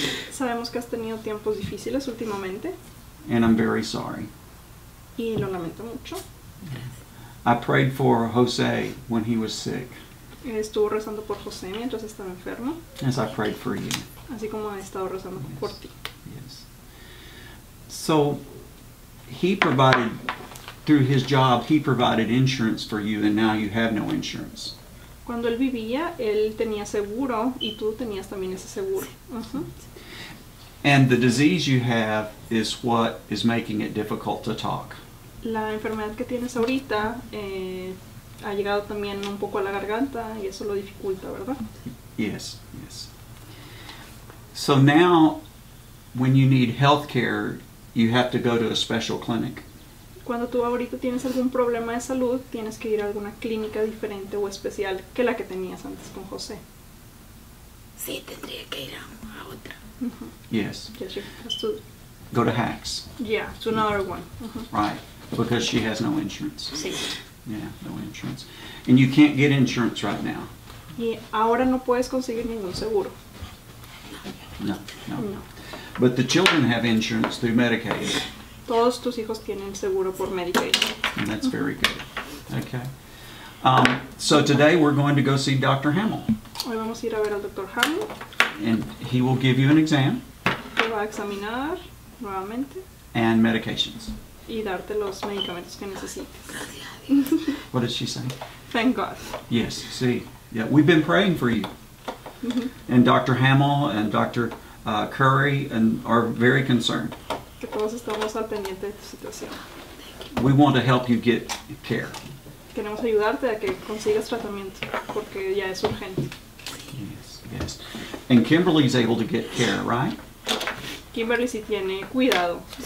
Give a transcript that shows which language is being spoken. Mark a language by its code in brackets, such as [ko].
[es] Sabemos que has tenido tiempos difíciles últimamente [en] and I'm very sorry. [es] y lo lamento mucho. [en] I prayed for Jose when he was sick, [es] Estuvo rezando por José mientras estaba enfermo, [en] as I prayed for you. [es] así como he estado rezando por ti. [en] Yes. So he provided, through his job, he provided insurance for you, and now you have no insurance. [es] Cuando él vivía, él tenía seguro y tú tenías también ese seguro. [en] And the disease you have is what is making it difficult to talk. [es] La enfermedad que tienes ahorita ha llegado también un poco a la garganta y eso lo dificulta, ¿verdad? [en] Yes, yes. So now, when you need health care, you have to go to a special clinic. [es] Cuando tú ahorita tienes algún problema de salud, tienes que ir a alguna clínica diferente o especial que la que tenías antes con José. Sí, tendría que ir a otra. [en] Yes. Yeah, she has to, Go to Hacks. yeah, to another one. Right. Because she has no insurance. [es] Sí. [en] Yeah, no insurance. And you can't get insurance right now. [es] Y ahora no puedes conseguir ningún seguro. No, no. No. [en] But the children have insurance through Medicaid, [es] Todos tus hijos tienen seguro por Medicaid. [en] and that's very good. Okay. So today we're going to go see Dr. Hamill, [es] Hoy vamos a ir a ver al Dr. Hamill, [en] and he will give you an exam [es] te va a examinar nuevamente [en] and medications. [es] y darte los medicamentos que necesites. Gracias a Dios. [en] What did she say? Thank God. Yes, see. Yeah, we've been praying for you. And Dr. Hamill and Dr. Curry are very concerned. [es] Que todos estamos al pendiente de tu situación. [en] We want to help you get care. [es] Queremos ayudarte a que consigas tratamiento porque ya es urgente. [en] Yes, yes. And Kimberly's able to get care, right? [es] Kimberly sí tiene cuidado.